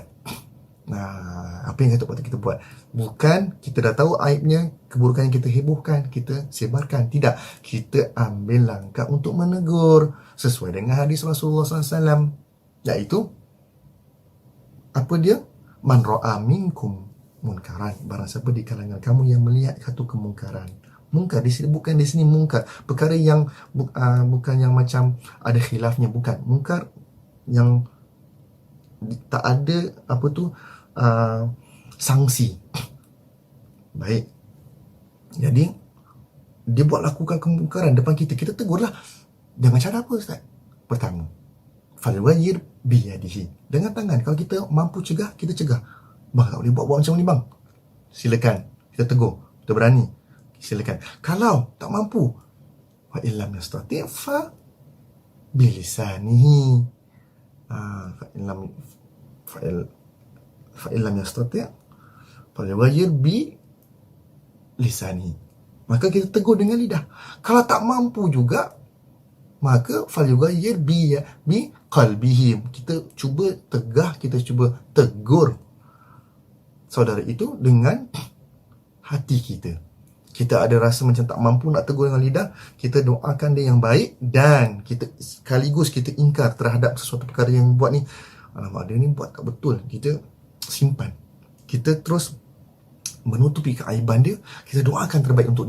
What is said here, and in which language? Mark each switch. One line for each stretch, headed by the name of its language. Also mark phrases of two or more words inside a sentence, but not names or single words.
Malay: Apa yang patut kita buat? Bukan kita dah tahu aibnya, keburukan yang kita hebohkan, kita sebarkan. Tidak, kita ambil langkah untuk menegur sesuai dengan hadis Rasulullah SAW, iaitu apa dia?
Arabic: من رأى منكم منكرا,
Malay: barang siapa di kalangan kamu yang melihat satu kemungkaran. Mungkar di sini bukan di sini mungkar perkara yang bukan yang macam ada khilafnya, bukan mungkar yang tak ada sanksi. Baik. Jadi dia buat lakukan kemungkaran depan kita, kita tegurlah dengan cara apa Ustaz? Pertama,
Arabic: فليغير بيده,
Malay: dengan tangan. Kalau kita mampu cegah, kita cegah. Bang, tak boleh buat macam ni bang, silakan, kita tegur, kita berani, silakan. Kalau tak mampu,
Arabic: فإن لم يستطع فبلسانه فإن لم يستطع فليغير بلسانه,
Malay: maka kita tegur dengan lidah. Kalau tak mampu juga, maka
Arabic: فليغير بقلبه,
Malay: kita cuba tegah, kita cuba tegur saudara itu dengan hati kita. Kita ada rasa macam tak mampu nak tegur dengan lidah, kita doakan dia yang baik, dan kita sekaligus kita ingkar terhadap sesuatu perkara yang buat ni, alamak dia ni buat tak betul, kita simpan, kita terus menutupi keaiban dia, kita doakan terbaik untuk dia.